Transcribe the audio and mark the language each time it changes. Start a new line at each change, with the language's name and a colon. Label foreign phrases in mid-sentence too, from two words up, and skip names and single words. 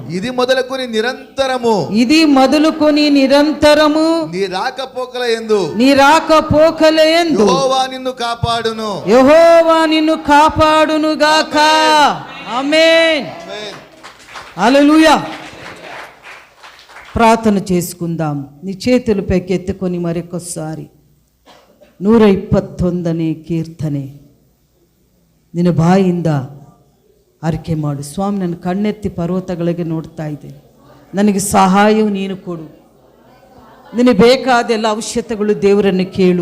Telugu: ఇది మొదలుకొని నిరంతరము నీ రాకపోకల యందు యెహోవా నిన్ను కాపాడును గాక. ఆమేన్. హల్లెలూయా. ప్రార్థన చేసుకుందాం. నీ చేతులు పైకెత్తుకొని మరొకసారి
Kannada: 121ನೇ ಕೀರ್ತನೆ ನಿನ್ನ ಬಾಯಿಂದ ಅರಿಕೆ ಮಾಡು. ಸ್ವಾಮಿ, ನನ್ನ ಕಣ್ಣೆತ್ತಿ ಪರ್ವತಗಳಿಗೆ ನೋಡ್ತಾ ಇದ್ದೆ, ನನಗೆ ಸಹಾಯ ನೀನು ಕೊಡು. ನಿನಗೆ ಬೇಕಾದ ಎಲ್ಲ ಅವಶ್ಯಕತೆಗಳು ದೇವರನ್ನು ಕೇಳು.